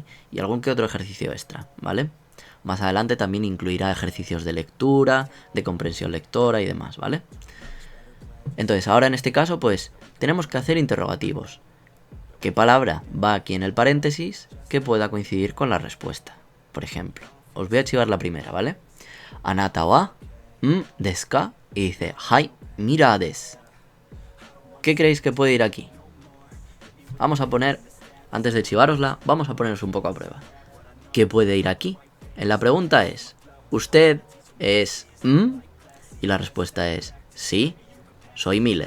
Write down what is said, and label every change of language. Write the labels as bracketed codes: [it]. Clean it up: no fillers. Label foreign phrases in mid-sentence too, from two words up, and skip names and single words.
[es] Y algún que otro ejercicio extra, ¿vale? Más adelante también incluirá ejercicios de lectura, de comprensión lectora y demás, ¿vale? Entonces, ahora en este caso, pues, tenemos que hacer interrogativos. ¿Qué palabra va aquí en el paréntesis que pueda coincidir con la respuesta? Por ejemplo, os voy a archivar la primera, ¿vale? [ja] あなたはですか? [es] Y dice, [ja] はい、ミラーです. [es] ¿Qué creéis que puede ir aquí? Vamos a poner, antes de chivárosla, vamos a ponernos un poco a prueba. ¿Qué puede ir aquí? En la pregunta es, ¿usted es y la respuesta es, sí, soy Miller.